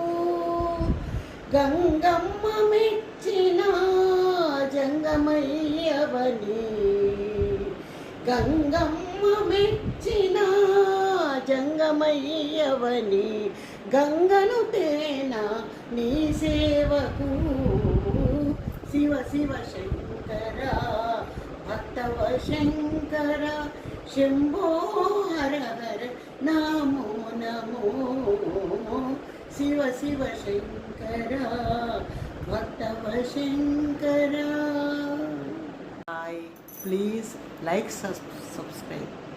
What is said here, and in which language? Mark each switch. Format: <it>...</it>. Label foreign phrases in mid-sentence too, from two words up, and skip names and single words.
<te>గంగమ్మ మెచ్చిన జంగమయ్యవని గంగమ్మ మెచ్చిన జంగమయ్యవని గంగను తేనా నీ సేవకు।</te> <sa>శివ శివ శంకర भक्तवशंकर शंभो हर हर नमो नमो। शिव शिव शंकर भक्तवशंकर।</sa> <en>Please like, subscribe.</en>